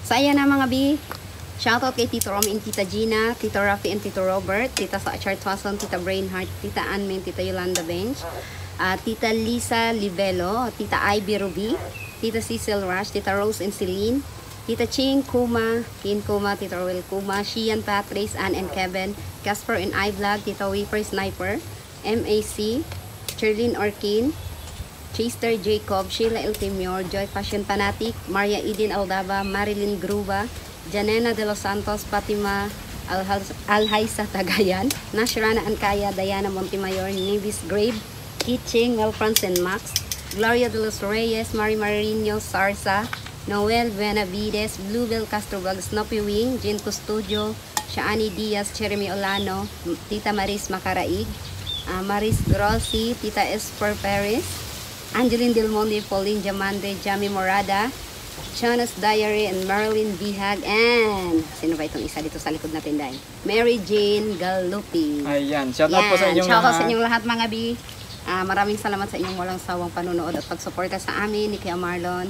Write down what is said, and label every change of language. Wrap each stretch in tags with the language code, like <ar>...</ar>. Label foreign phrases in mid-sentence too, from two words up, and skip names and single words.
<tl>So ayan na mga B. Shoutout kay Tito Romy and Tita Gina, Tito Rafi and Tito Robert, Tita Sachar Twason, Tita Brainheart, Tita Anmen, Tita Yolanda Bench, Tita Lisa Livelo, Tita Ivy Ruby, Tita Cecil Rush, Tita Rose and Celine, Tita Ching Kuma, Kin Kuma, Tita Roel Kuma, Shian Patrice, Ann and Kevin, Casper and iVlog, Tita Weeper Sniper, MAC, Cherlyn Orkin, Chester Jacob, Sheila El Timor, Joy Fashion Fanatic, Maria Eden Aldaba, Marilyn Gruba, Janena de los Santos, Fatima Alhaisa Tagayan, Nashrana Ankaya, Diana Montemayor, Nevis Grave, Kitching, Mel France and Max, Gloria de los Reyes, Mari Marino Sarsa, Noel Benavides, Bluebell Castrobag, Snoopy Wing, Jean Custodio, Shaani Diaz, Jeremy Olano, Tita Maris Macaraig, Maris Grossi, Tita Esper Perez, Angeline Del Monde, Pauline Diamante, Jamie Morada, Jonas Diary and Marilyn Bihag, and sino ba itong isa dito sa likod natin dahil? Mary Jane Galupi. Ayan, shoutout po sa inyong shoutout sa inyong lahat mga bi. Maraming salamat sa inyong walang sawang panunood at pagsuporta sa amin ni Kuya Marlon.</tl>